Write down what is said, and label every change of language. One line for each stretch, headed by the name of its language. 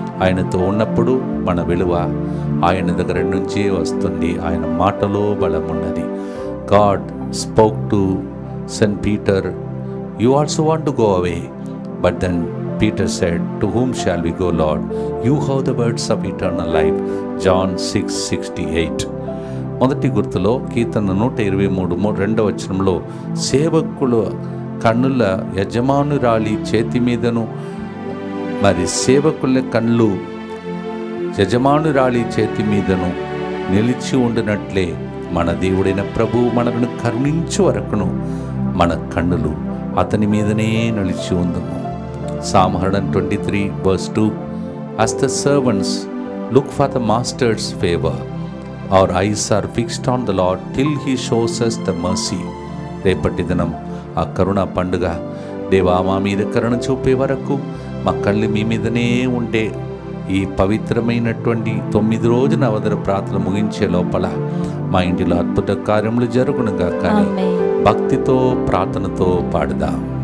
Telugu: ఆయనతో ఉన్నప్పుడు మన విలువ ఆయన దగ్గర నుంచే వస్తుంది. ఆయన మాటలో బలం ఉన్నది.
English: God spoke to Saint Peter, you also want to go away, but then Peter said, to whom shall we go, Lord? You have the words of eternal life. John 6:68.
Telugu: మొదటి గుర్తులో కీర్తన 123:2 సేవకుల కన్నుల యజమానురాలి చేతి మీదను, మరి సేవకుల కళ్ళు యజమానురాలి చేతి మీదను నిలిచి ఉండినట్లే మన దేవుడైన ప్రభువు మనలను కరుణించు వరకును మన కన్నులు అతని మీదనే నిలిచి ఉందము.
English: Psalm 123:2. As the servants look for the master's favor, our eyes are fixed on the Lord till he shows us the mercy.
Telugu: రేపటి దినం ఆ కరుణ పండుగ. దేవా, మా మీద కరుణ చూపే వరకు మా కళ్ళు మీ మీదనే ఉండే ఈ పవిత్రమైనటువంటి 9 రోజుల అవధర ప్రార్థన ముగించే లోపల మా ఇంటిలో అద్భుత కార్యములు జరుగునుగా. కానీ భక్తితో ప్రార్థనతో పాడుదాం.